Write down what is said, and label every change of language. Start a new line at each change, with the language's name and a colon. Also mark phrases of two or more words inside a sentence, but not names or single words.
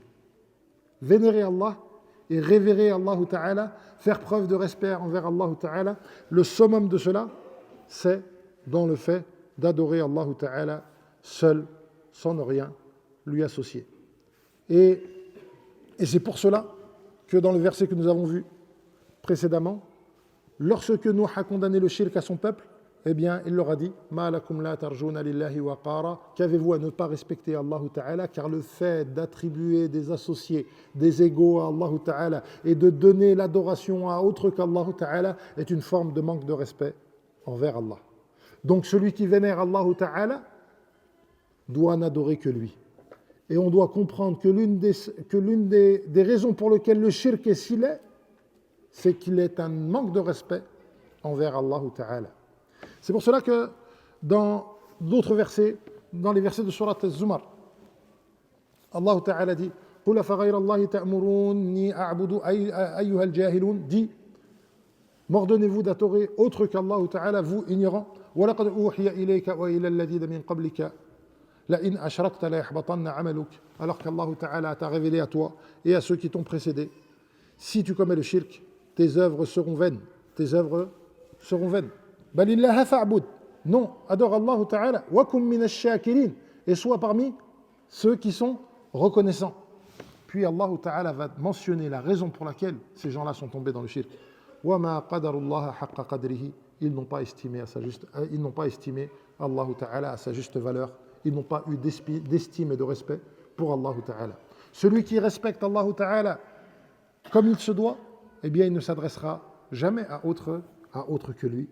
French: Vénérer Allah et révérer Allah Ta'ala, faire preuve de respect envers Allah Ta'ala, le summum de cela, c'est dans le fait d'adorer Allah Ta'ala seul, sans ne rien lui associer. Et c'est pour cela que dans le verset que nous avons vu précédemment, lorsque Nuh a condamné le shirk à son peuple, eh bien, il leur a dit «
Arabic: ما لكم لا ترجون لله وقارا
French: » qu'avez-vous à ne pas respecter Allah Ta'ala, car le fait d'attribuer des associés, des égaux à Allah Ta'ala et de donner l'adoration à autre qu'Allah Ta'ala est une forme de manque de respect envers Allah. Donc celui qui vénère Allah Ta'ala doit n'adorer que lui. Et on doit comprendre que l'une des raisons pour lesquelles le shirk est si laid, c'est qu'il est un manque de respect envers Allah Ta'ala. C'est pour cela que dans d'autres versets, dans les versets de Surat Az-Zumar, Allah Ta'ala dit
Arabic: قُلْ أَفَغَيْرَ اللَّهِ تَأْمُرُونِّي أَعْبُدُ أَيُّهَا الْجَاهِلُونَ
French: dit m'ordonnez-vous d'adorer autre qu'Allah Ta'ala, vous ignorants
Arabic: وَلَقَدْ أُوحِيَ إِلَيْكَ وَإِلَى الَّذِينَ مِنْ قَبْلِكَ لَإِنْ أَشْرَكْتَ لَيَحْبَطَنَّ عَمَلُكَ
French: alors qu'Allah Ta'ala t'a révélé à toi et à ceux qui t'ont précédé. Si tu commets le shirk, tes œuvres seront vaines. Tes œuvres seront vaines.
Arabic: بل الله فاعبد.
French: Non, adore Allah Ta'ala.
Arabic: وكن من الشاكرين.
French: Et sois parmi ceux qui sont reconnaissants. Puis Allah Ta'ala va mentionner la raison pour laquelle ces gens-là sont tombés dans le shirk.
Arabic: وما قدروا الله حق قدره.
French: Ils n'ont pas estimé Allah Ta'ala à sa juste valeur. Ils n'ont pas eu d'estime et de respect pour Allah Ta'ala. Celui qui respecte Allah Ta'ala comme il se doit, eh bien il ne s'adressera jamais à autre que lui.